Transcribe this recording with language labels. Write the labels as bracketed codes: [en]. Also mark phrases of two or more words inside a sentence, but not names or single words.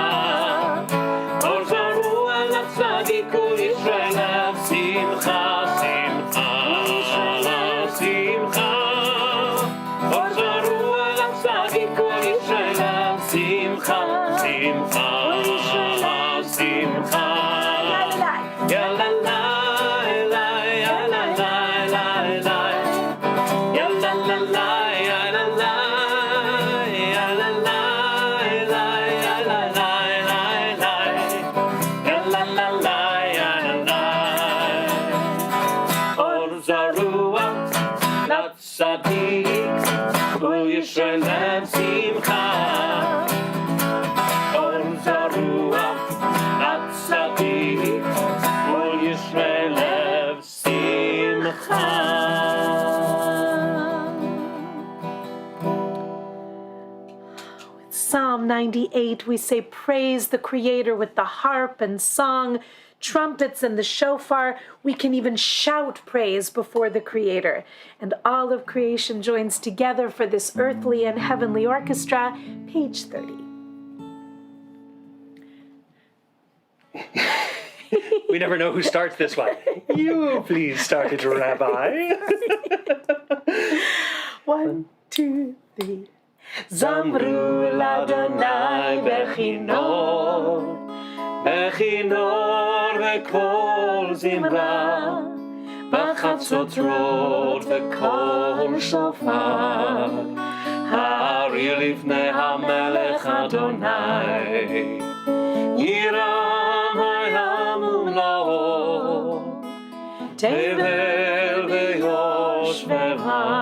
[he] אור זרוע לצדיק ולישרי לב שמחה. שמחה לשמחה. אור זרוע לצדיק ולישרי לב שמחה. שמחה לשמחה. Ya la la la ya la la la la. Ya la la la ya la la. Ya la la la ya la la la la. Ya la la la ya la la. אור זרוע לצדיק ולישרי לב שמחה. אור זרוע לצדיק ולישרי לב שמחה. [en] Psalm 98, we say, praise the Creator with the harp and song, trumpets and the shofar. We can even shout praise before the Creator. And all of creation joins together for this earthly and heavenly orchestra. Page 30. We never know who starts this one. You please start it, Rabbi. 1, 2, 3. [he] זמרו לאדני בכנור, בכנור וקול זמרה בחצצרות וקול שופר הריעו לפני המלך אדני ירעם הים ומלאו תבל וישבי בה,